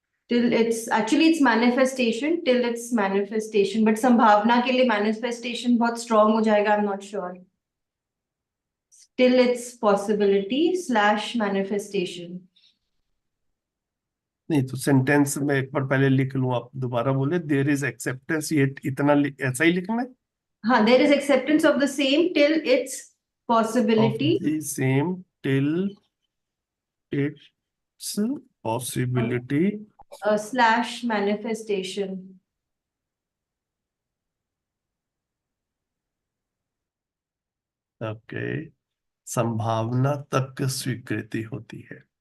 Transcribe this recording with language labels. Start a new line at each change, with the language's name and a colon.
English: till its actually its manifestation, till its manifestation, but
Hindi: संभावना के लिए
English: manifestation बहुत strong हो जाएगा, I'm not sure. Till its possibility slash manifestation.
Hindi: नहीं तो सेंटेंस में एक बार पहले लिख लूं, आप दोबारा बोले।
English: there is acceptance,
Hindi: ये इतना ऐसा ही लिखना है।
English: हाँ, there is acceptance of the same till its of possibility the same till its possibility slash manifestation.
Hindi: Okay, संभावना तक स्वीकृति होती है।